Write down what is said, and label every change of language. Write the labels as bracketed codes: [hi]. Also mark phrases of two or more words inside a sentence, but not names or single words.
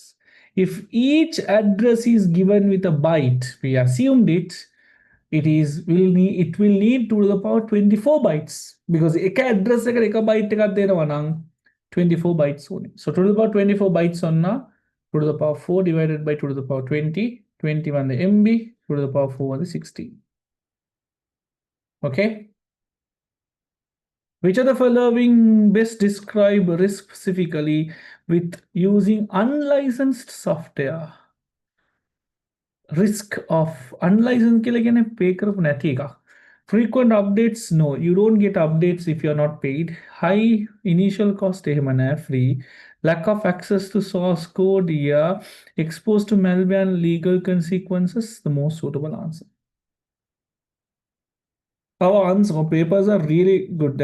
[en] If each address is given with a byte, we assumed it will need 2 to the power 24 bytes, because [si] එක address එකට එක byte එකක් දෙනවා නම් [en] 24 bytes only. So 2 to the power 24 bytes on 2 to the power 4 divided by 2 to the power 20, 21 the MB, 2 to the power 4 the 16. Okay. Which of the following best describe risk specifically with using unlicensed software? Risk of unlicensed [si] කියලා කියන්නේ pay කරපු නැති එකක්. [en] Frequent updates, no, you don't get updates if you're not paid. High initial cost, free. Lack of access to source code, yeah. Exposed to malware and legal consequences, the most suitable answer. Our answer papers are really good.